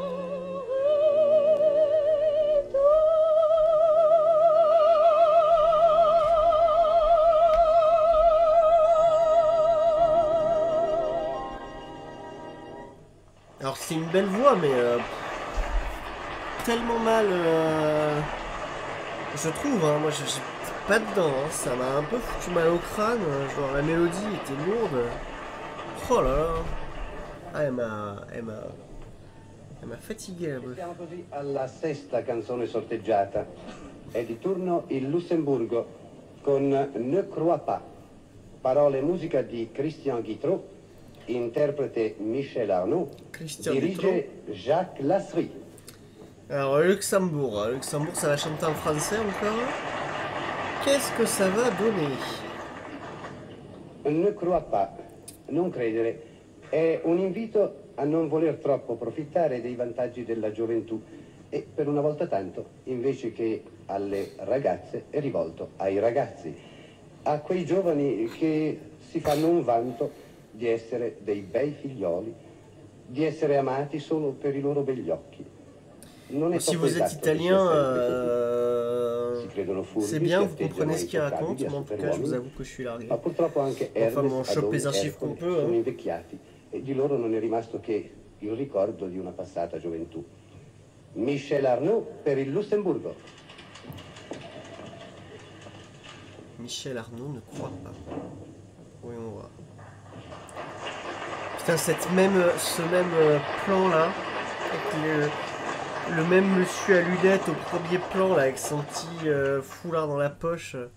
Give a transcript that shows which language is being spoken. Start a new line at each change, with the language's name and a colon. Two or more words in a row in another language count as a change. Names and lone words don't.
French: Alors c'est une belle voix, mais tellement mal, je trouve, hein, moi j'ai pas dedans, hein, ça m'a un peu foutu mal au crâne, genre la mélodie était lourde. Oh là là, ah, elle m'a fatigué la meuf.
Italian: Siamo così alla sesta canzone sorteggiata. È di turno il Lussemburgo con Ne crois pas. Parole e musica di Christian Guitteau, interprete Michel Arnaud, Christian dirige Jacques Lasserie.
French: Alors Luxembourg, Luxembourg ça va chanter en français encore. Qu'est-ce que ça va donner?
Italian: Ne crois pas, non credere, è un invito a non voler troppo approfittare dei vantaggi della gioventù e per una volta tanto, invece che alle ragazze, è rivolto ai ragazzi, a quei giovani che si fanno un vanto di essere dei bei figlioli, di essere amati solo per i loro begli occhi. Non è Si troppo
French: vous êtes
Italian: esatto
French: italien,
Italian: si credono furbi,
French: c'est bien,
Italian: si
French: vous
Italian: atteggiano
French: comprenez ce qu'il raconte,
Italian: intoccabili,
French: mais en tout cas je vous avoue que je suis largué.
Italian: ma purtroppo anche
French: Enfin bon, on
Italian: Ernest,
French: chope les
Italian: Adone,
French: archives qu'on
Italian: Ercole
French: peut.
Italian: sono
French: Hein.
Italian: invecchiati e di loro non è rimasto che il ricordo di una passata gioventù. Michel Arnaud per il Lussemburgo.
French: Michel Arnaud ne croit pas. Voyons voir. Putain, ce même plan là, avec le même monsieur à lunettes au premier plan là, avec son petit foulard dans la poche.